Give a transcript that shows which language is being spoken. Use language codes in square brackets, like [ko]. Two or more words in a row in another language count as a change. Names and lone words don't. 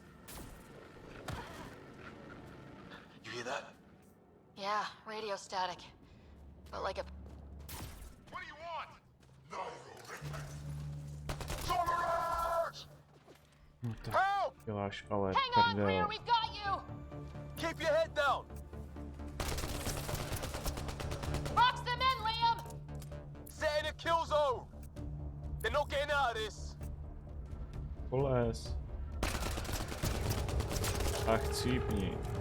[en] You hear that? Yeah, radio static. But like a... What do you want? [cs] No tak [en] Help! [cs] děláš ale [en] Hang on, [cs] prdel. [en] Rear, we've got you! Keep your head down! Box them in, Liam! We're not getting out of this. [cs] Polez. A chcípni.